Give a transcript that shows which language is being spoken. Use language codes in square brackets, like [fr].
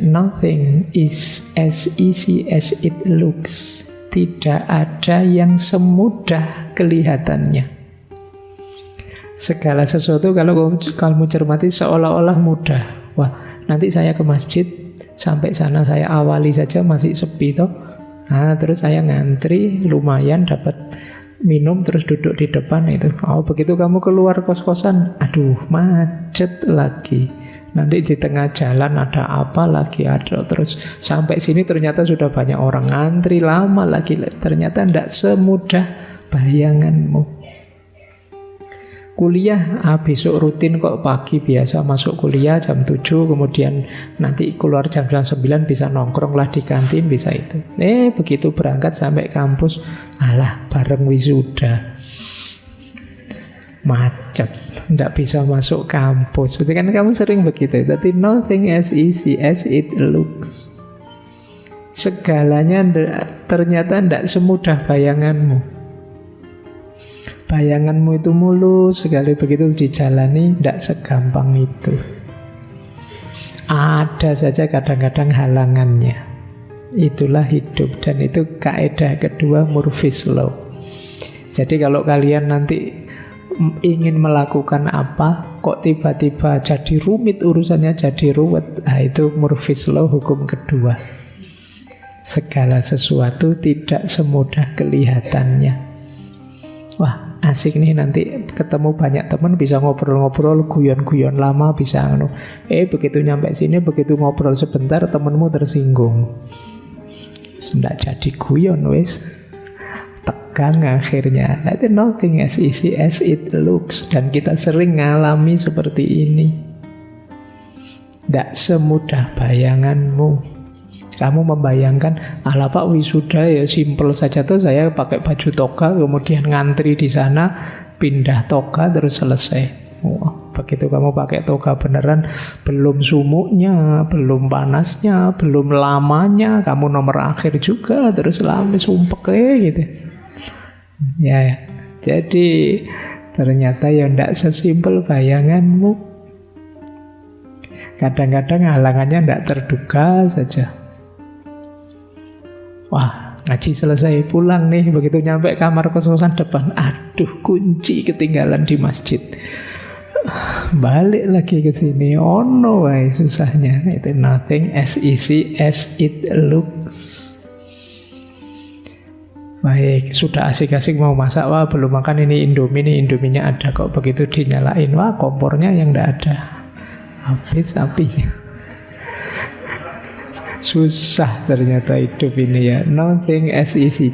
[en] Nothing is as easy as it looks. [id] Tidak ada yang semudah kelihatannya. Segala sesuatu kalau kamu cermati seolah-olah mudah. Wah, nanti saya ke masjid, sampai sana saya awali saja masih sepi toh. Nah, terus saya ngantri, lumayan dapat minum, terus duduk di depan itu. Oh, begitu kamu keluar kos-kosan, aduh, macet lagi. Nanti di tengah jalan ada apa lagi, ada terus sampai sini ternyata sudah banyak orang ngantri, lama lagi. Ternyata tidak semudah bayanganmu. Kuliah, besok rutin kok pagi biasa masuk kuliah jam 7, kemudian nanti keluar jam 9 bisa nongkrong lah di kantin, bisa itu. Begitu berangkat sampai kampus, alah bareng wisuda. Macet, tidak bisa masuk kampus. Itu kan kamu sering begitu. Tapi [en] nothing as easy as it looks. [id] Segalanya ternyata tidak semudah bayanganmu. Bayanganmu itu mulus, sekali begitu dijalani tidak segampang itu. Ada saja kadang-kadang halangannya. Itulah hidup, dan itu kaidah kedua, Murphy's Law. Jadi kalau kalian nanti ingin melakukan apa, kok tiba-tiba jadi rumit urusannya, jadi ruwet, itu Murphy's Law, hukum kedua. Segala sesuatu tidak semudah kelihatannya. Wah, asik nih, nanti ketemu banyak teman, bisa ngobrol-ngobrol, guyon-guyon lama, bisa begitu nyampe sini, begitu ngobrol sebentar, temanmu tersinggung. Nggak jadi guyon, wes. Tegang akhirnya. Itu [en] nothing as easy as it looks. [id] Dan kita sering ngalami seperti ini. Tidak semudah bayanganmu. Kamu membayangkan, ala Pak wisuda ya simple saja tuh, saya pakai baju toga, kemudian ngantri di sana, pindah toga terus selesai. Begitu kamu pakai toga beneran, belum sumuknya, belum panasnya, belum lamanya, kamu nomor akhir juga, terus lama sumpek gitu. Ya, jadi ternyata ya tidak sesimpel bayanganmu. Kadang-kadang halangannya tidak terduga saja. Wah, ngaji selesai, pulang nih. Begitu nyampe kamar kos-kosan depan, aduh, kunci ketinggalan di masjid. Balik lagi ke sini, [en] oh no, [id] susahnya. [en] Itu nothing as easy as it looks. [id] Baik, sudah asik-asik mau masak, wah belum makan ini Indomie nih, Indominya ada kok, begitu dinyalain, wah kompornya yang tidak ada, habis apinya. Susah ternyata hidup ini ya, [en] nothing as easy.